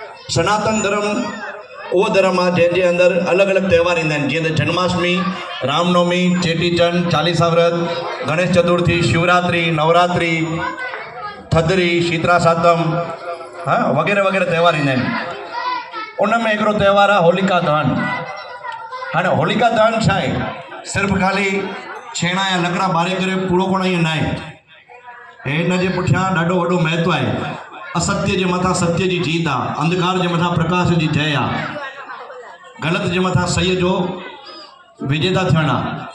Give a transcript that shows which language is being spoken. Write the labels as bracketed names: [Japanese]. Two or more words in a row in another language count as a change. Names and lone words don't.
[Sindhi] सनातन धर्म वो धर्म आहे जंहिंजे अंदरि अलॻि अलॻि त्यौहार ईंदा आहिनि, जीअं त जन्माष्टमी, रामनवमी, चेटीचंड, चालीसा व्रत, गणेश चतुर्थी, शिवरात्रि, नवरात्रि, थधिड़ी, शीतला सातम, हाँ वग़ैरह वग़ैरह त्यौहार ईंदा आहिनि। उन में हिकिड़ो त्यौहार आहे होलिका दहन। हाणे होलिका दहन छा आहे? सिर्फ़ु ख़ाली छेणा या लकड़ा ॿारे करे पूरो कोन ईअं न आहे। हिन जे पुठियां ॾाढो वॾो महत्व आहे। असत्य जे मथां सत्य जी जीत आहे, अंधकार जे मथां प्रकाश जी जय आहे, ग़लति जे मथां सही जो विजेता थियण आहे।